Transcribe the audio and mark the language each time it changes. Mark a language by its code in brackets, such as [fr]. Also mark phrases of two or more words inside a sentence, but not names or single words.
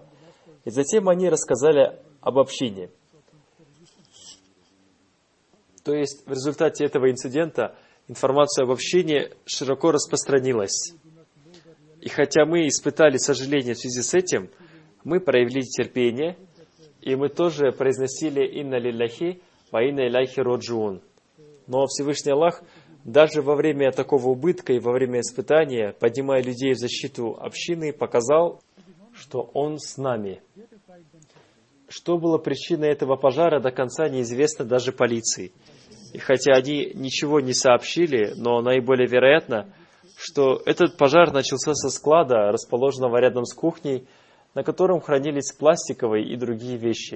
[ru] И затем они рассказали об общине. То есть в результате этого инцидента информация об общине широко распространилась. И хотя мы испытали сожаление в связи с этим, мы проявили терпение, и мы тоже произносили [ar] «إنا لله وإنا إليه راجعون». [ru] Но Всевышний Аллах даже во время такого убытка и во время испытания, поднимая людей в защиту общины, показал, что Он с нами. Что было причиной этого пожара, до конца неизвестно даже полиции. И хотя они ничего не сообщили, но наиболее вероятно, что этот пожар начался со склада, расположенного рядом с кухней, на котором хранились пластиковые и другие вещи.